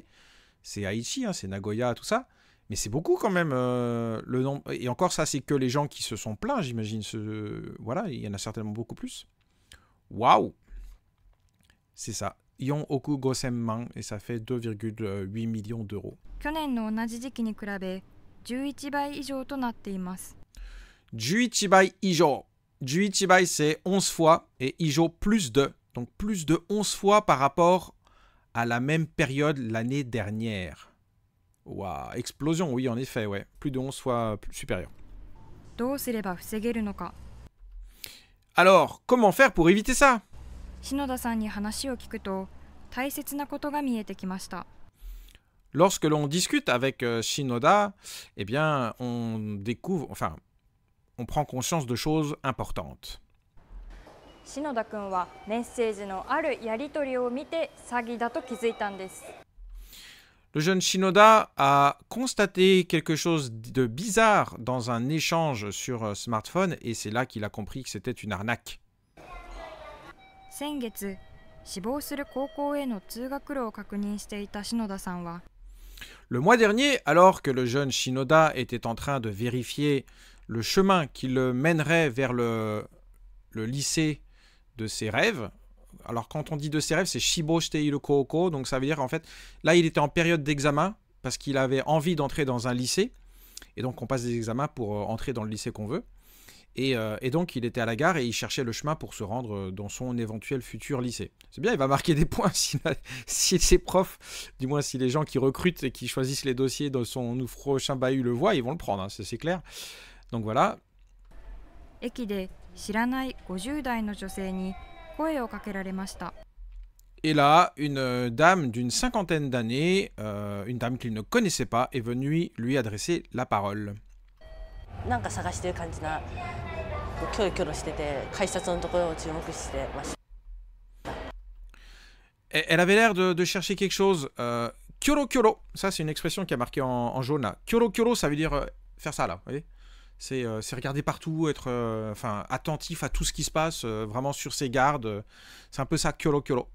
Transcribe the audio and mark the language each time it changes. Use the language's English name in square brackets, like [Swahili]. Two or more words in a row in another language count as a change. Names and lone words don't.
[French] C'est Aichi, c'est Nagoya, tout ça. Mais c'est beaucoup quand même le nombre. Et encore, ça, c'est que les gens qui se sont plaints, j'imagine. Voilà, il y en a certainement beaucoup plus. Waouh! C'est ça. [Japanese] 四億五千万. [French] Et ça fait 2,8 millions d'euros. [Japanese] 去年の同じ時期に比べ11倍以上となっています。十一倍以上. [French] Juichibai, c'est 11 fois. Et Ijo, plus de. Donc plus de 11 fois par rapport à la même période l'année dernière. Waouh, explosion, oui, en effet, ouais. Plus de 11 fois supérieur. [Japanese] どうすれば防げるのか [French] Alors, comment faire pour éviter ça? [Japanese] 篠田さんに話を聞くと大切なことが見えてきました。 [French] Lorsque l'on discute avec Shinoda, eh bien, on prend conscience de choses importantes. [Japanese] 篠田君はメッセージのあるやり取りを見て詐欺だと気づいたんです。 [French] Le jeune Shinoda a constaté quelque chose de bizarre dans un échange sur smartphone et c'est là qu'il a compris que c'était une arnaque. [Japanese] 先月、死亡する高校への通学路を確認していた篠田さんは、 [French] Le mois dernier, alors que le jeune Shinoda était en train de vérifier le chemin qui le mènerait vers le lycée de ses rêves, alors quand on dit de ses rêves, c'est [Japanese] 志望している高校, [French] donc ça veut dire en fait, là il était en période d'examen parce qu'il avait envie d'entrer dans un lycée, et donc on passe des examens pour entrer dans le lycée qu'on veut, et donc il était à la gare et il cherchait le chemin pour se rendre dans son éventuel futur lycée. C'est bien, il va marquer des points si ses profs, du moins si les gens qui recrutent et qui choisissent les dossiers dans son prochain bahut le voient, ils vont le prendre, hein, c'est clair. Donc voilà. [Japanese] 駅で知らない50代の女性に声をかけられました。 [French] Et là, une dame d'une cinquantaine d'années, une dame qu'il ne connaissait pas, est venue lui adresser la parole. [Japanese] なんか探してる感じなキョロキョロしてて改札のところを注目してました。 [French] Elle avait l'air de chercher quelque chose. [Japanese] キョロキョロ, [French] ça c'est une expression qui a marqué en jaune là. [Japanese] キョロキョロ, [French] ça veut dire faire ça là, vous voyez. C'est regarder partout, être attentif à tout ce qui se passe, vraiment sur ses gardes. C'est un peu ça, [Japanese] キョロキョロ.